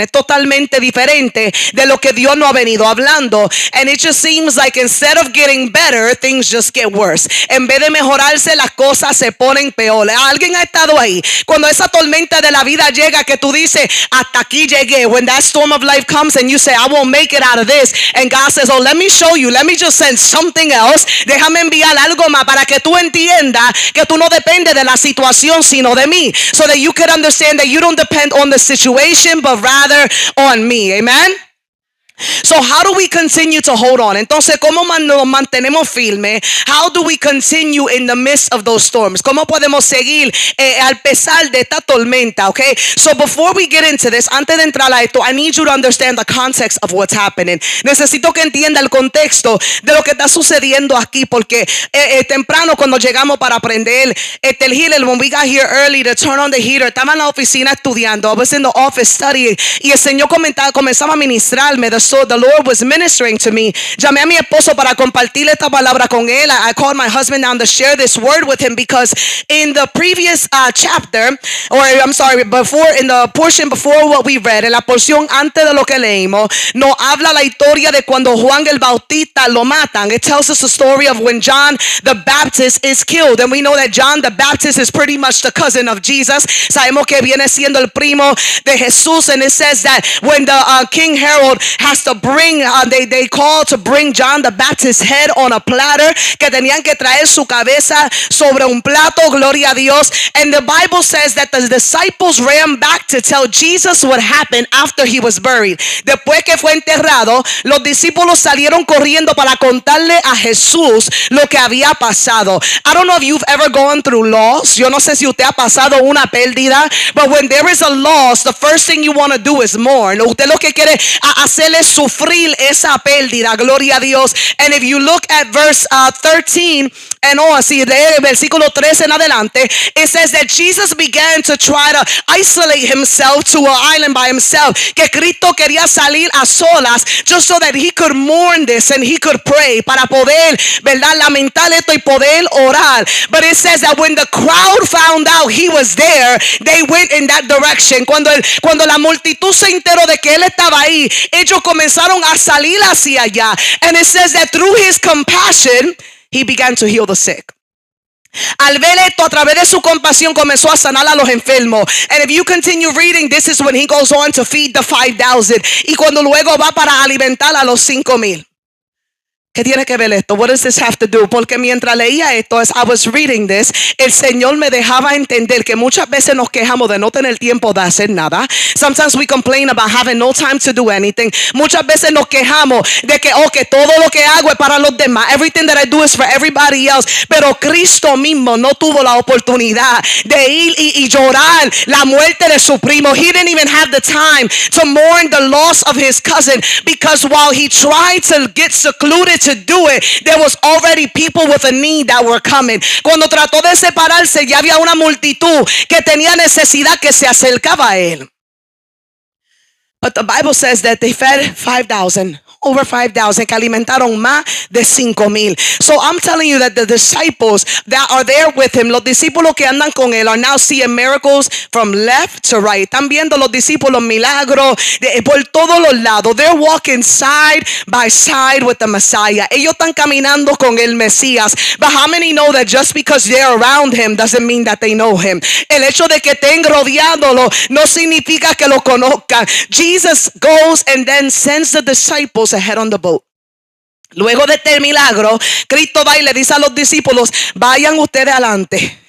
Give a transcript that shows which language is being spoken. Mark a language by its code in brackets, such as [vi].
[es] Es totalmente diferente de lo que Dios no ha venido hablando. [en] And it just seems like instead of getting better, things just get worse. [es] En vez de mejorarse, las cosas se ponen peor. Alguien ha estado ahí cuando esa tormenta de la vida llega, que tú dices, hasta aquí llegué. [en] When that storm of life comes and you say, I won't make it out of this. And God says, oh, let me show you. Let me just send something else. [es] Déjame enviar algo más para que tú entiendas que tú no dependes de la situación, sino de mí. [en] So that you can understand that you don't depend on the situation, but rather on me. Amen. So how do we continue to hold on? [es] Entonces, ¿cómo nos mantenemos firmes? [en] How do we continue in the midst of those storms? [es] ¿Cómo podemos seguir al pesar de esta tormenta? [en] Okay. So before we get into this, [es] antes de entrar a esto, [en] I need you to understand the context of what's happening. [es] Necesito que entienda el contexto de lo que está sucediendo aquí, porque temprano cuando llegamos para aprender el heater, [en] when we got here early to turn on the heater, [es] estaba en la oficina estudiando. [en] I was in the office studying, [es] y el Señor comenzaba a ministrarme. [en] So the Lord was ministering to me. [es] Llamé a mi esposo para compartir esta palabra con él. [en] I called my husband down to share this word with him, because in the previous chapter, or I'm sorry, before, in the portion before what we read, [es] en la porción antes de lo que leímos, nos habla la historia de cuando Juan el Bautista lo matan. [en] It tells us the story of when John the Baptist is killed, and we know that John the Baptist is pretty much the cousin of Jesus. [es] Sabemos que viene siendo el primo de Jesús, [en] and it says that when the King Herod has to bring, they call to bring John the Baptist's head on a platter, [es] que tenían que traer su cabeza sobre un plato, gloria a Dios. [en] And the Bible says that the disciples ran back to tell Jesus what happened after he was buried. [es] Después que fue enterrado, los discípulos salieron corriendo para contarle a Jesús lo que había pasado. [en] I don't know if you've ever gone through loss. [es] Yo no sé si usted ha pasado una pérdida, [en] but when there is a loss, the first thing you want to do is mourn. [es] Usted lo que quiere hacerle sufrir esa pérdida, gloria a Dios. [en] And if you look at verse 13 and on, [es] si lee el versículo 13 en adelante, [en] it says that Jesus began to try to isolate himself to an island by himself, [es] que Cristo quería salir a solas [en] just so that he could mourn this and he could pray, [es] para poder, ¿verdad?, lamentar esto y poder orar. [en] But it says that when the crowd found out he was there, they went in that direction. [es] Cuando la multitud se enteró de que él estaba ahí, ellos comenzaron a salir hacia allá. [en] And it says that through his compassion, he began to heal the sick. [es] Al ver esto, a través de su compasión, comenzó a sanar a los enfermos. [en] And if you continue reading, this is when he goes on to feed the 5,000. [es] Y cuando luego va para alimentar a los 5,000. ¿Qué tiene que ver esto? [en] What does this have to do? [es] Porque mientras leía esto, [en] as I was reading this, [es] el Señor me dejaba entender que muchas veces nos quejamos de no tener tiempo de hacer nada. [en] Sometimes we complain about having no time to do anything. [es] Muchas veces nos quejamos de que, que todo lo que hago es para los demás. [en] Everything that I do is for everybody else. [es] Pero Cristo mismo no tuvo la oportunidad de ir y llorar la muerte de su primo. [en] He didn't even have the time to mourn the loss of his cousin, because while he tried to get secluded to do it, there was already people with a need that were coming. [es] Cuando trató de separarse, ya había una multitud que tenía necesidad, que se acercaba a él. [en] But the Bible says that they fed 5,000. Over 5,000, [es] que alimentaron más de 5,000. [en] So I'm telling you that the disciples that are there with him, [es] los discípulos que andan con él, [en] are now seeing miracles from left to right. [es] Están viendo los discípulos milagros por todos los lados. [en] They're walking side by side with the Messiah. [es] Ellos están caminando con el Mesías. [en] But how many know that just because they're around him doesn't mean that they know him? [es] El hecho de que estén rodeándolo no significa que lo conozcan. [en] Jesus goes and then sends the disciples ahead on the boat. [es] Luego de este milagro, Cristo va y le dice a los discípulos, vayan ustedes adelante.